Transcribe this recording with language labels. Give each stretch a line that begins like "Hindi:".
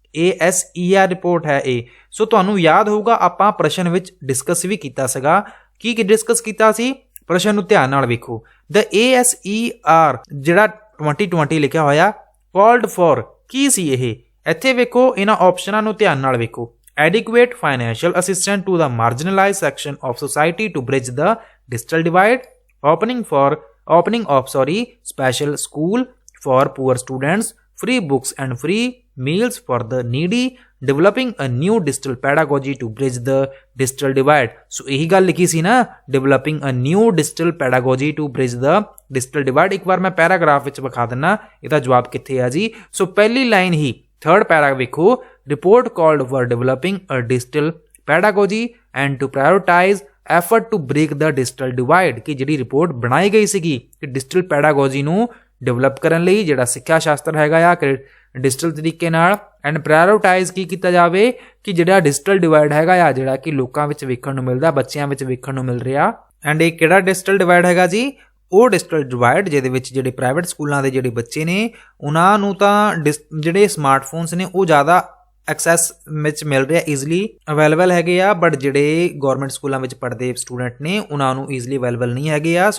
Punjabi: ASER report ਹੈ ਇਹ। ਸੋ ਤੁਹਾਨੂੰ ਯਾਦ ਹੋਊਗਾ ਆਪਾਂ ਪ੍ਰਸ਼ਨ ਵਿੱਚ ਡਿਸਕਸ ਵੀ ਕੀਤਾ ਸੀਗਾ। ਕੀ ਡਿਸਕਸ ਕੀਤਾ ਸੀ? ਪ੍ਰਸ਼ਨ ਨੂੰ ਧਿਆਨ ਨਾਲ ਵੇਖੋ। ਦ ASER ਜਿਹੜਾ 2020 ਲਿਖਿਆ ਹੋਇਆ ਕਾਲਡ ਫॉर ਕੀ ਸੀ ਇਹ? ਇੱਥੇ ਵੇਖੋ ਇਹਨਾਂ ਆਪਸ਼ਨਾਂ ਨੂੰ ਧਿਆਨ ਨਾਲ ਵੇਖੋ।
English: adequate financial assistance to the marginalized section of society to bridge the digital divide, opening of special school for poor students, free books and free meals for the needy, developing a new digital pedagogy to bridge the digital divide। so
Punjabi: ਇਹੀ ਗੱਲ ਲਿਖੀ ਸੀ ਨਾ,
English: developing a new digital pedagogy to bridge the digital divide।
Punjabi: ਇੱਕ ਵਾਰ ਮੈਂ paragraph ਵਿੱਚ ਵਿਖਾ ਦਿੰਨਾ ਇਹਦਾ ਜਵਾਬ ਕਿੱਥੇ ਆ ਜੀ। ਸੋ ਪਹਿਲੀ ਲਾਈਨ ਹੀ ਥਰਡ ਪੈਰਾ ਵੇਖੋ,
English: report called for developing a digital pedagogy and to prioritize effort to break the digital divide।
Punjabi: ਕਿ ਜਿਹੜੀ ਰਿਪੋਰਟ ਬਣਾਈ ਗਈ ਸੀਗੀ ਕਿ ਡਿਜੀਟਲ ਪੈਡਾਗੋਜੀ ਨੂੰ ਡਿਵੈਲਪ ਕਰਨ ਲਈ ਜਿਹੜਾ ਸਿੱਖਿਆ ਸ਼ਾਸਤਰ ਹੈਗਾ ਆ ਡਿਜੀਟਲ ਤਰੀਕੇ ਨਾਲ ਐਂਡ ਪ੍ਰਾਇਓਰਟਾਈਜ਼ ਕੀ ਕੀਤਾ ਜਾਵੇ ਕਿ ਜਿਹੜਾ ਡਿਜੀਟਲ ਡਿਵਾਈਡ ਹੈਗਾ ਆ ਜਿਹੜਾ ਕਿ ਲੋਕਾਂ ਵਿੱਚ ਵੇਖਣ ਨੂੰ ਮਿਲਦਾ, ਬੱਚਿਆਂ ਵਿੱਚ ਵੇਖਣ ਨੂੰ ਮਿਲ ਰਿਹਾ। ਐਂਡ ਇਹ ਕਿਹੜਾ ਡਿਜੀਟਲ ਡਿਵਾਈਡ ਹੈਗਾ ਜੀ? ਉਹ ਡਿਜੀਟਲ ਡਿਵਾਈਡ ਜਿਹਦੇ ਵਿੱਚ ਜਿਹੜੇ ਪ੍ਰਾਈਵੇਟ ਸਕੂਲਾਂ ਦੇ ਜਿਹੜੇ ਬੱਚੇ ਨੇ ਉਹਨਾਂ ਨੂੰ ਤਾਂ ਜਿਹੜੇ ਸਮਾਰਟਫੋਨਸ ਨੇ ਉਹ ਜ਼ਿਆਦਾ ਐਕਸੈਸ ਵਿੱਚ ਮਿਲ ਰਿਹਾ, ਈਜ਼ਲੀ ਅਵੇਲੇਬਲ ਹੈਗੇ ਆ, ਬਟ ਜਿਹੜੇ ਗੌਰਮੈਂਟ ਸਕੂਲਾਂ ਵਿੱਚ ਪੜ੍ਹਦੇ ਸਟੂਡੈਂਟ ਨੇ ਉਹਨਾਂ ਨੂੰ ਈਜ਼ਲੀ ਅਵੇਲੇਬਲ ਨਹੀਂ ਹੈਗੇ ਆ।